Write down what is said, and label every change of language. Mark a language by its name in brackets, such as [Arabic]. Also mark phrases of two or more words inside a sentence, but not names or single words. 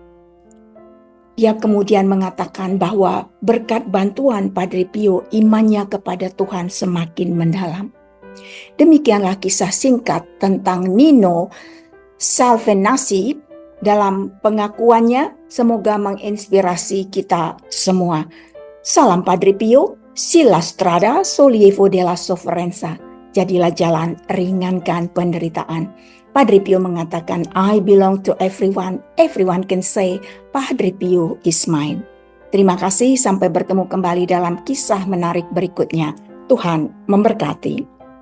[Indonesian] Dia kemudian mengatakan bahwa berkat bantuan Padre Pio, imannya kepada Tuhan semakin mendalam. Demikianlah kisah singkat tentang Nino Salvanesi dalam pengakuannya. Semoga menginspirasi kita semua. Salam [Italian] Padre Pio, si la strada sollievo della sofferenza. [Indonesian] Jadilah jalan, ringankan penderitaan. Padre Pio mengatakan, [English] I belong to everyone. Everyone can say, Padre Pio is mine. [Indonesian] Terima kasih, sampai bertemu kembali dalam kisah menarik berikutnya. Tuhan memberkati.